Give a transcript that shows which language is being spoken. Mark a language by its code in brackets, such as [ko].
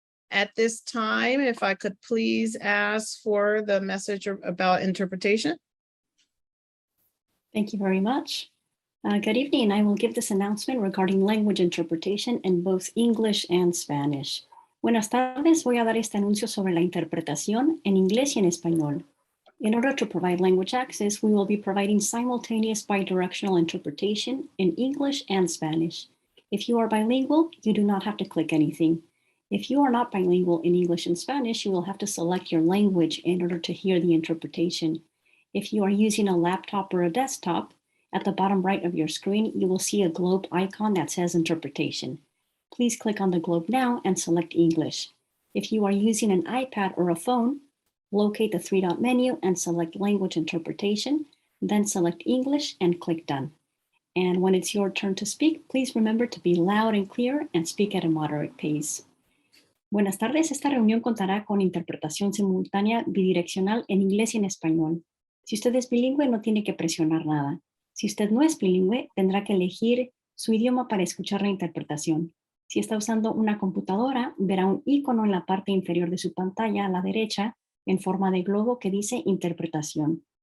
[en] At this time, if I could please ask for the message about interpretation. Thank you very much. Good evening. I will give this announcement regarding language interpretation in both English and Spanish. [es] Buenas tardes. Voy a dar este anuncio sobre la interpretación en inglés y en español. [en] In order to provide language access, we will be providing simultaneous bidirectional interpretation in English and Spanish. If you are bilingual, you do not have to click anything. If you are not bilingual in English and Spanish, you will have to select your language in order to hear the interpretation. If you are using a laptop or a desktop, at the bottom right of your screen, you will see a globe icon that says interpretation. Please click on the globe now and select English. If you are using an iPad or a phone, locate the three-dot menu and select language interpretation, then select English and click done. And when it's your turn to speak, please remember to be loud and clear and speak at a moderate pace. [es] Buenas tardes, esta reunión contará con interpretación simultánea bidireccional en inglés y en español. Si usted es bilingüe, no tiene que presionar nada. Si usted no es bilingüe, tendrá que elegir su idioma para escuchar la interpretación. Si está usando una computadora, verá un icono en la parte inferior de su pantalla a la derecha en forma de globo que dice interpretación.